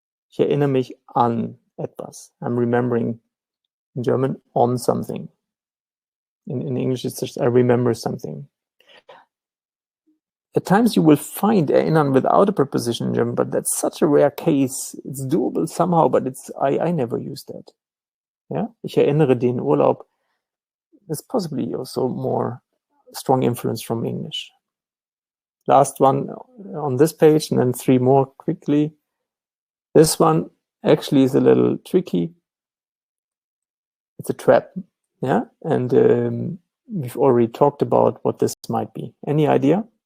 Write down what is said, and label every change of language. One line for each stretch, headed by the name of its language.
German: Ich erinnere mich an etwas.
English: I'm remembering in German on something. In English, it's just I remember something. At times you will find erinnern without a preposition in German, but that's such a rare case. It's doable somehow, but I never use that.
German: Yeah, ich erinnere den Urlaub.
English: There's possibly also more strong influence from English. Last one on this page, and then 3 more quickly. This one actually is a little tricky. It's a trap. Yeah, and we've already talked about what this might be. Any idea?